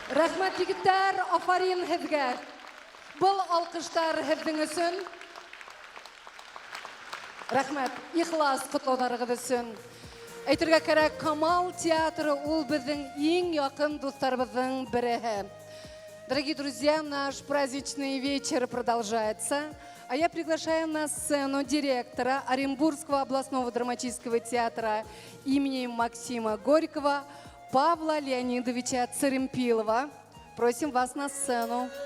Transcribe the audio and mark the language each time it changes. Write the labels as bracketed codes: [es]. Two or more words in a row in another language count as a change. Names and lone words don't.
[ba] Рәхмәт егеттәр, афарин һеҙгә. Был алҡыштар һеҙҙең өсөн. Рәхмәт, ихлас ҡотлауҙарығыҙ өсөн. Әйтергә кәрәк, Камал театры ул беҙҙең иң яҡын дуҫтарыбыҙҙың береһе. [ru] Дорогие друзья, наш праздничный вечер продолжается. А я приглашаю на сцену директора Оренбургского областного драматического театра имени Максима Горького Павла Леонидовича Церемпилова. Просим вас на сцену.